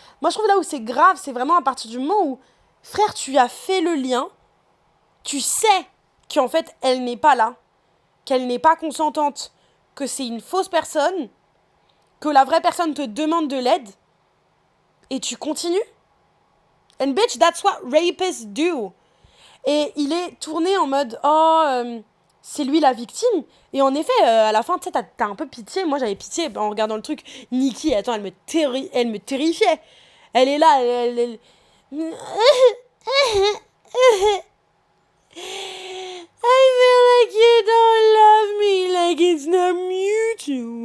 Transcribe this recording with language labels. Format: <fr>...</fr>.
<fr>Moi, je trouve là où c'est grave, c'est vraiment à partir du moment où, frère, tu as fait le lien, tu sais qu'en fait, elle n'est pas là, qu'elle n'est pas consentante, que c'est une fausse personne, que la vraie personne te demande de l'aide, et tu continues.</fr> <en>And bitch, that's what rapists do.</en> <fr>Et il est tourné en mode, c'est lui la victime. Et en effet, à la fin, tu sais, t'as un peu pitié. Moi, j'avais pitié en regardant le truc. Nikki, attends, elle me terrifiait. Elle est là, elle...</fr> <en>I feel like you don't love me, like it's not mutual.</en>